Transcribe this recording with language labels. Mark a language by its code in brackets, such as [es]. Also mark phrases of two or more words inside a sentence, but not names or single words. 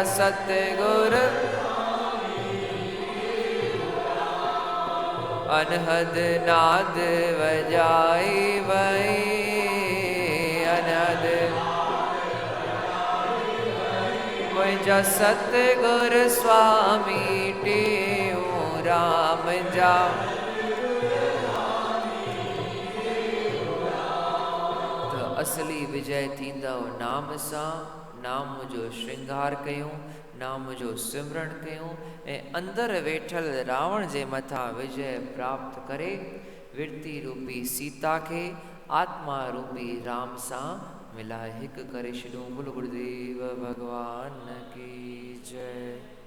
[sd] सतगुर अनहद नाद बजाए वए, अनहद मुझा सतगुर स्वामी टेऊ राम जा। तो असली विजय थींदव नाम सां। नाम जो श्रृंगार कयूं, नाम जो सिमरण कयूं ऐं अंदर वेठल रावण जे मथां विजय प्राप्त करे विरती रूपी सीता खे आत्मा रूपी राम सां मिलाए हिकु करे छॾूं। [hi] बोलो गुरुदेव भगवान की जय।